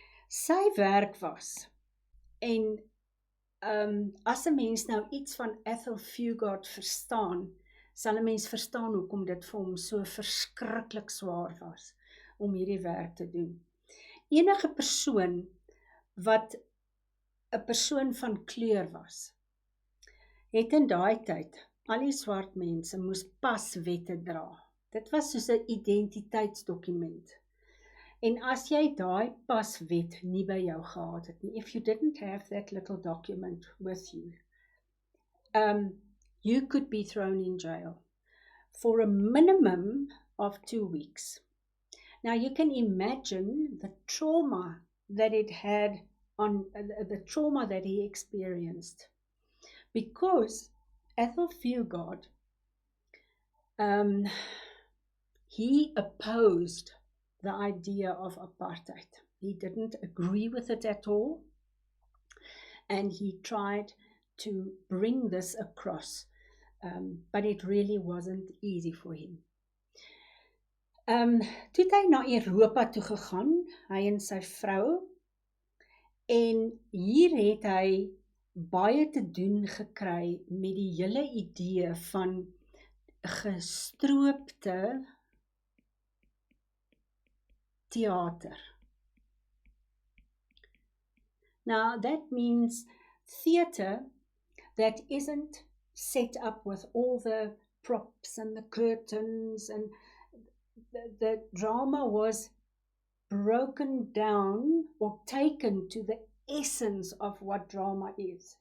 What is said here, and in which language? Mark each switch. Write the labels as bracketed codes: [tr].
[af] Sy werk was, en as 'n mens nou iets van Ethel Fugard verstaan, sal 'n mens verstaan hoekom dit vir hom so verskriklik swaar was om hierdie werk te doen. Enige persoon wat 'n persoon van kleur was, het in daai tyd, al die swart mense moes paswette dra. Dit was soos 'n identiteitsdokument. En as jy daai paswet nie by jou gehad het nie, [en] if you didn't have that little document with you, you could be thrown in jail for a minimum of 2 weeks. Now you can imagine the trauma that it had the trauma that he experienced, because Ethel Fugard, he opposed the idea of apartheid. He didn't agree with it at all, and he tried to bring this across, but it really wasn't easy for him. [af] Toe het hy na Europa toe gegaan, hy en sy vrou, en hier het hy baie te doen gekry met die hele idee van gestroopte theater. [en] Now that means theater that isn't set up with all the props and the curtains, and the drama was broken down or taken to the essence of what drama is.